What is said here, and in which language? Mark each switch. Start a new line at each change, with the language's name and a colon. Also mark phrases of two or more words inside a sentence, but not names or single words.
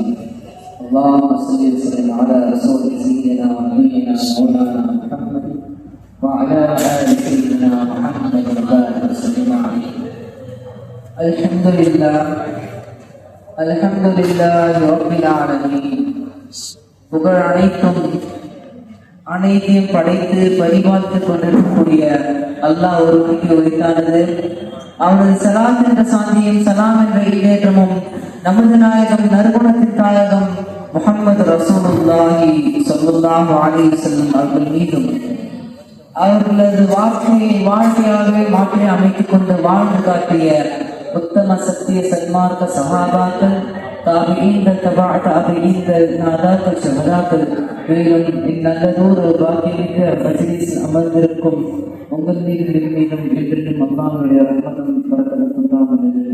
Arabic: اللهم صل وسلم على رسول سيدنا ونبينا مولانا محمد وعلى آل سيدنا محمد وبارك وسلم عليه. الحمد لله رب العالمين.
Tamil: புகழ் அனைத்தையும் படைத்து பரிபாலித்துக் கொண்டிருக்கக்கூடிய அல்லாஹ் ஒருவனுக்கு உரித்தானது. அவனது சலாம் என்ற சாந்தியும் சலாம் என்ற ஈடேற்றமும் நமது நாயகம் நற்குணத்தின் தாயகம் முஹம்மது
Arabic: رسول الله صلى الله عليه وسلم
Tamil: அவர்கள் மீதும் அவர்களது வாழ்க்கையாகவே மாற்றி அமைத்துக் கொண்டு வாழ்ந்து காட்டிய உத்தம சத்திய சன்மார்க்க சஹாபாக்கள், தாபிஈன்கள், தபா தாபிஈன்கள், நாதாக்கள், ஷஹதாக்கள், மேலும் இந்நல்லதோர் பாக்கியமிக்க மஜ்லிஸில் அமர்ந்திருக்கும் உங்கள் மீதும் என்றென்றும் அல்லாஹ்வுடைய ரஹ்மத்தும் பரக்கத்தும் உண்டாவதாக.